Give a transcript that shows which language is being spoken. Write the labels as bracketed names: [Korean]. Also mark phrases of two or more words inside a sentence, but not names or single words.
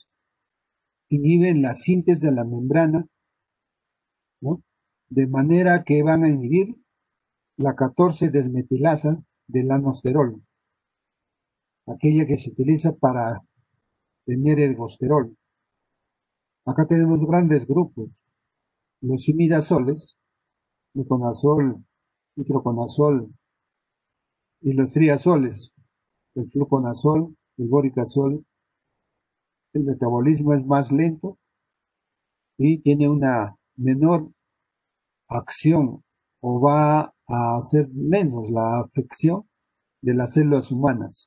[Spanish] Inhiben la síntesis de la membrana, ¿no? De manera que van a inhibir la 14-desmetilasa del anosterol, aquella que se utiliza para tener ergosterol. Acá tenemos grandes grupos, los imidazoles, fluconazol, itraconazol y los triazoles, el fluconazol, el boricazol. El metabolismo es más lento y tiene una menor acción o va a hacer menos la afección de las células humanas.